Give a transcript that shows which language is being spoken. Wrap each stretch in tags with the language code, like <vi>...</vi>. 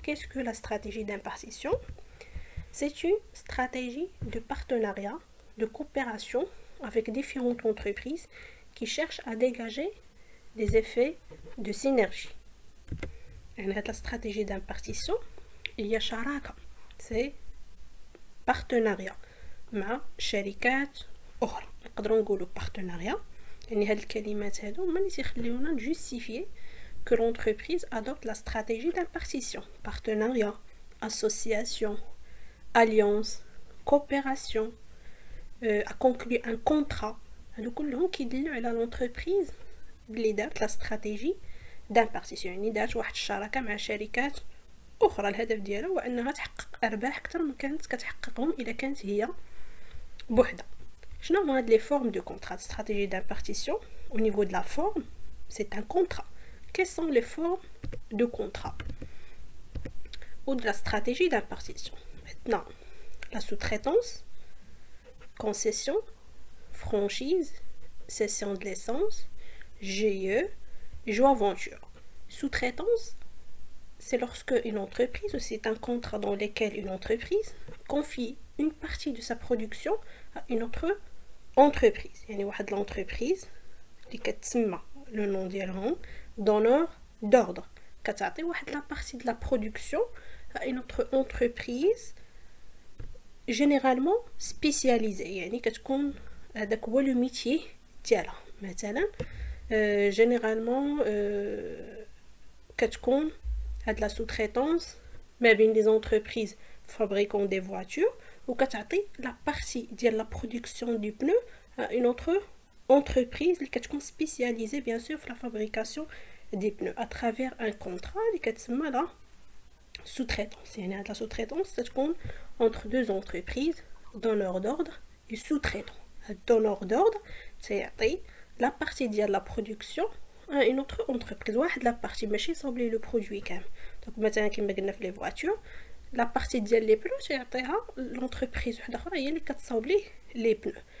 <fr>Qu'est-ce que la stratégie d'impartition? C'est une stratégie de partenariat, de coopération avec différentes entreprises qui cherchent à dégager des effets de synergie. Et la stratégie d'impartition, il y a sharaka, c'est partenariat</fr> <ar>مع شركات أخرى. نقدروا نقولوا partenariat يعني هاد الكلمات هادو هما اللي تيخليونا</ar> <fr>justifier que l'entreprise adopte la stratégie d'impartition. Partenariat, association, alliance, coopération, a conclu un contrat.</fr> <ar>هادو كلهم كيدلوا على l'entreprise اللي دارت</ar> <fr>la stratégie d'impartition،</fr> <ar>يعني دارت واحد الشراكة مع شركات أخرى. الهدف ديالها هو أنها تحقق أرباح أكثر من كانت كتحققهم إذا كانت هي بوحدة. شنو هما هاد</ar> <fr>لي فورم دو كونترا stratégie d'impartition؟ Au niveau de la forme, c'est un contrat. Quelles sont les formes de contrat ou de la stratégie d'impartition? Maintenant, la sous-traitance, concession, franchise, cession de licence, GIE, joint-venture. Sous-traitance, c'est lorsque une entreprise, ou c'est un contrat dans lequel une entreprise confie une partie de sa production à une autre entreprise. يعني واحد l'entreprise</fr> <ar>اللي كتسمى</ar> <fr>le nom ديالهم donneur d'ordre كتعطي واحد la partie de la production à une autre entreprise généralement spécialisée.</fr> <ar>يعني كتكون هذاك هو le métier ديالها. مثلا généralement كتكون هاد</ar> <fr>la sous-traitance ما بين des entreprises fabriquant des voitures ou كتعطي la partie ديال la production du pneu à une autre entreprise اللي كتكون spécialisée bien sûr في la fabrication des pneus à travers un contrat اللي كتسمى la sous-traitance.</fr> <ar>يعني هاد</ar> <fr>la sous-traitance تكون entre deux entreprises donneur d'ordre et sous-traitant.</fr> <ar>هاد</ar> <fr>donneur d'ordre تيعطي la partie ديال la production à une autre entreprise.</fr> <ar>واحد la partie ماشي صابلي le produit كامل. donc مثلا كما قلنا في</ar> <fr>les voitures la partie</fr> <ar>ديال les pneus تيعطيها l'entreprise وحده اخرى هي اللي كتصاوب لي les pneus.</ar>